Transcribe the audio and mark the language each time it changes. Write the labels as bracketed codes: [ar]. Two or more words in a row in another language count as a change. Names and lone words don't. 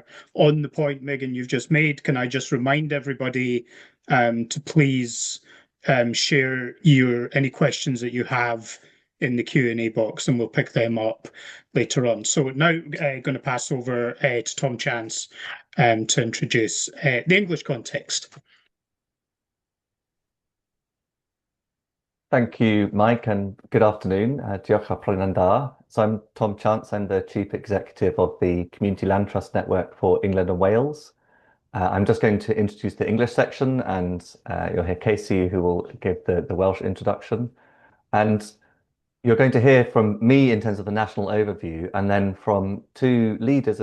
[en] On the point, Megan, you've just made, can I just remind everybody to please share any questions that you have in the Q&A box, and we'll pick them up later on. So now going to pass over to Tom Chance to introduce the English context. Thank you, Mike, and good afternoon. [cy] Diolch am prynhawn da. [en] So I'm Tom Chance. I'm the Chief Executive of the Community Land Trust Network for England and Wales. I'm just going to introduce the English section, and you'll hear Casey, who will give the Welsh introduction. And you're going to hear from me in terms of the national overview, and then from two leaders